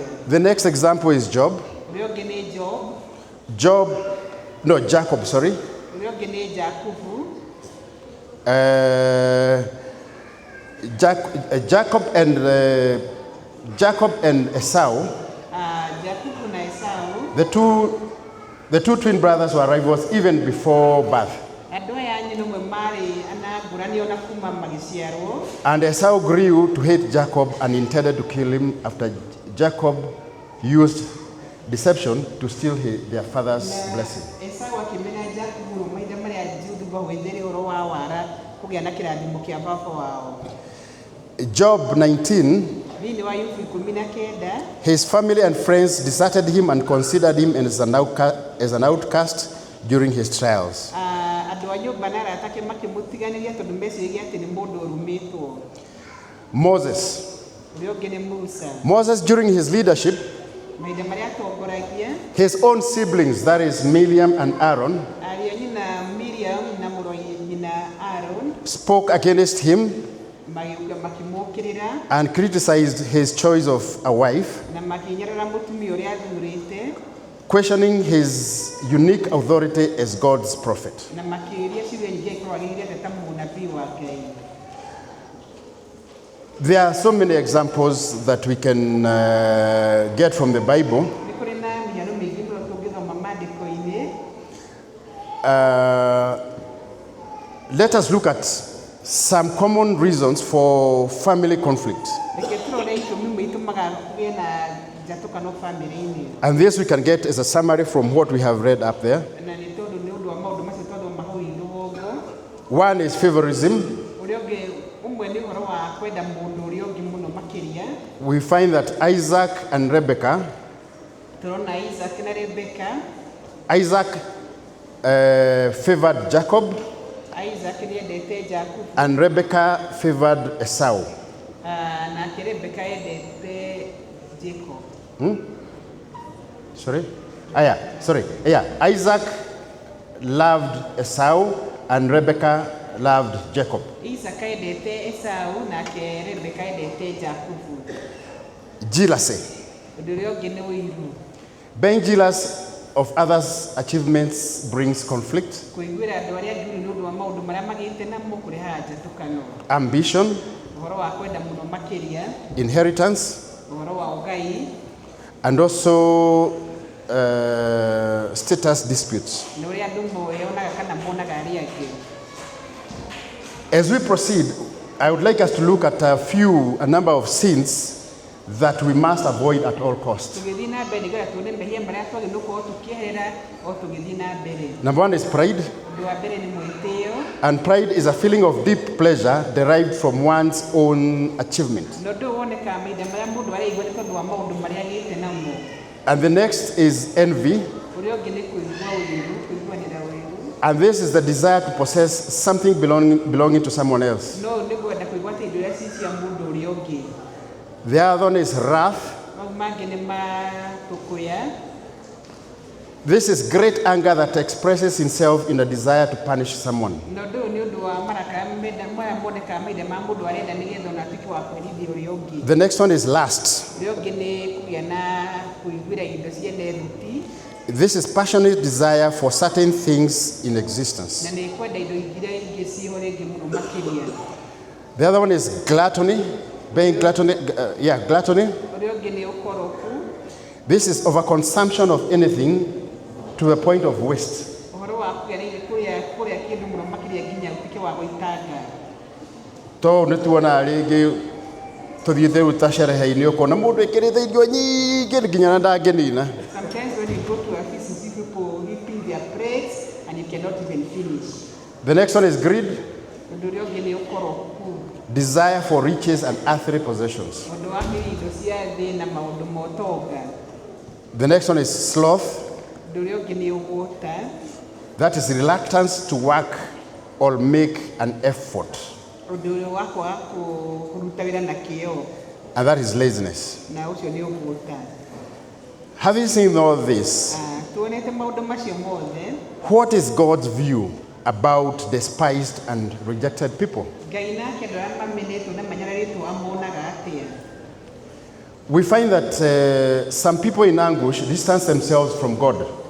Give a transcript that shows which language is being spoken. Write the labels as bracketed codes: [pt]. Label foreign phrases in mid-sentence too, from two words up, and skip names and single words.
[en] The next example is Job. [ki] Ũrĩa ũngĩ nĩ [en] Jacob, sorry. [ki] Ũrĩa ũngĩ nĩ Jakubu. [en] Jacob and Esau, [ki] Jakubu na Esau. [en] the two twin brothers were rivals even before birth. [ki] Andũ aya a nyina ũmwe marĩ ana ngũrani ona kuma magĩciarwo. [en] And Esau grew to hate Jacob and intended to kill him after Jacob used deception to steal their father's blessing. [ki] Esau akĩmena Jakubu maithe marĩa Juda gwĩthĩre ũhoro wa wara kũgĩa na kĩrathimo kĩa baba wao. [en] Job 19, [ki] Thĩinĩ wa Ayubu 19, [en] his family and friends deserted him and considered him as an outcast during his trials. [ki] andũ a nyũmba na arata ake makĩmũtiganĩria tondũ meciragia atĩ nĩ mũndũ ũrumĩtwo. [en] Moses. [ki] Ũrĩa ũngĩ nĩ Musa. [en] Moses, during his leadership, [ki] Mahinda marĩa atongoragia, [en] his own siblings, that is Miriam and Aaron, [ki] ariũ a nyina Miriam na mũrũ wa nyina Aaron, [en] spoke against him [ki] makĩmũũkĩrĩra [en] and criticized his choice of a wife, [ki] na makĩnyarara mũtumia ũrĩa athurĩte, [en] questioning his unique authority as God's prophet. [ki] na makĩũria ciũria nyingĩ ikorwo agĩrĩire ta mũnabii wa Ngai. [en] There are so many examples that we can get from the Bible. [ki] Nĩ kũrĩ na mĩhano mĩingĩ mũno tũngĩthoma maandĩko-inĩ. [en] Let us look at some common reasons for family conflict. [ki] Reke tũrore itũmi imwe itũmaga kũgĩe na njatũkano bamĩrĩ-inĩ. [en] And this we can get as a summary from what we have read up there. [ki] Na nĩ tondũ nĩ ũndũ wa maũndũ macio twathoma hau rũgongo. [en] One is favorism. [ki] Ũrĩa ũngĩ ũmwe nĩ ũhoro wa kwenda mũndũ ũrĩa ũngĩ mũno makĩria. [en] We find that Isaac and Rebekah, [ki] Tũrona Isaac na Rebeka. [en] Isaac favored Jacob [ki] Isaac nĩ endete Jakubu. [en] and Rebekah favored Esau. [ki] Nake Rebeka endete Jacob. [en] Sorry? Isaac loved Esau and Rebekah loved Jacob. [ki] Isaac endete Esau nake Rebeka endete Jakubu. [en] Jealousy. [ki] Ũndũ ũrĩa ũngĩ nĩ ũiru. [en] Being jealous of others' achievements brings conflict. [ki] Kũiguĩra andũ arĩa angĩ nĩ ũndũ wa maũndũ marĩa magĩte namo kũrehaga njatũkano. [en] Ambition. [ki] Ũhoro wa kwenda mũno makĩria. [en] Inheritance. [ki] Ũhoro wa ũgai. [en] And also status disputes. [ki] Na ũrĩa andũ moyonaga kana monaga arĩa angĩ. [en] As we proceed, I would like us to look at a number of sins that we must avoid at all costs. [ki] Tũgĩthiĩ na mbere nĩgetha tuone mehia marĩa twagĩrĩirwo gũkorwo tũkĩeherera o tũgĩthiĩ na mbere. [en] Number one is pride. [ki] Ũndũ wa mbere nĩ mwĩtĩo. [en] And pride is a feeling of deep pleasure derived from one's own achievement. [ki] Na ũndũ ũyũ wonekaga mahinda marĩa mũndũ araigua nĩ tondũ wa maũndũ marĩa agĩte namo. [en] And the next is envy. [ki] Ũrĩa ũngĩ nĩ kũigua ũiru, kũiguanĩra ũiru. [en] And this is the desire to possess something belonging to someone else. [ki] No nĩ kwenda kũigua atĩ indo iria ci cia mũndũ ũrĩa ũngĩ. [en] The other one is wrath. [ki] Mau mangĩ nĩ matũkũya. [en] This is great anger that expresses itself in a desire to punish someone. [ki] Na ũndũ ũyũ nĩ ũndũ wa marakara marĩa monekaga mahinda ma mũndũ arenda nĩgetha ona atuĩke wa kwĩrithia ũrĩa ũngĩ. [en] The next one is lust. [ki] Ũrĩa ũngĩ nĩ kũgĩa na kũiguĩra indo ciene ruti. [en] This is passionate desire for certain things in existence. [ki] Na nĩ kwenda indo iria ingĩ ciho rĩngĩ mũno makĩria. [en] The other one is gluttony. Being gluttony. Gluttony. [ki] Ũrĩa ũngĩ nĩ ũkoroku. This is overconsumption of anything to the point of waste. Ũhoro wa kũrĩa kĩndũ mũno makĩria nginya ũtuĩke wa gũitanga. To nĩ tuona rĩngĩ tũthiĩte rĩu ta cerehe-inĩ ũkona mũndũ ekĩrĩte irio nyingĩ nginya na ndangĩnina. [en] Sometimes when you go to a feast, you see people heaping their plates and you cannot even finish. The next one is greed. [ki] Ũndũ ũrĩa ũngĩ nĩ ũkoroku. [en] Desire for riches and earthly possessions. [ki] Ũndũ wa indo cia thĩ na maũndũ ma ũtonga. [en] The next one is sloth. [ki] Ũndũ ũrĩa ũngĩ nĩ ũgũta. [en] That is reluctance to work or make an effort. [ki] Ũndũ ũrĩa wa kwaga kũruta wĩra na kĩyo. [en] And that is laziness. [ki] Na ũcio nĩ ũgũta. [en] Having seen all this, [ki] Tuonete maũndũ macio mothe. [en] what is God's view about despised and rejected people? [ki] Ngai nake andũ arĩa mamenetwo na manyararĩtwo amonaga atĩa. [en] We find that some people in anguish distance themselves from God.